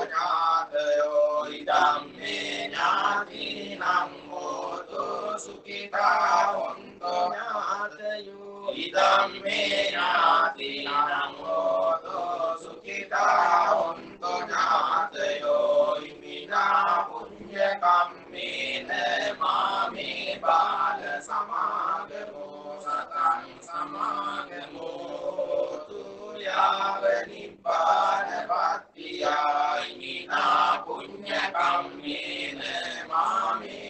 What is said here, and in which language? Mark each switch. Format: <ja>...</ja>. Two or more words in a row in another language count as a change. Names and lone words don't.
<pi>ඥාතයෝ ඉදම්මේ ඥාතිනං හෝතු සුඛිතා වන්තෝ ඥාතයෝ ඉදම්මේ ඥාතිනං හෝතු සුඛිතා වන්තෝ ඥාතයෝ ඉමිනා පුඤ්ඤ කම්මේන මාමේ බාල සමාගමෝ සතං සමාගමෝ තුයාව නිබ්බාන පත්තියා ඉමිනා පුඤ්ඤ කම්මේන මාමේ</pi>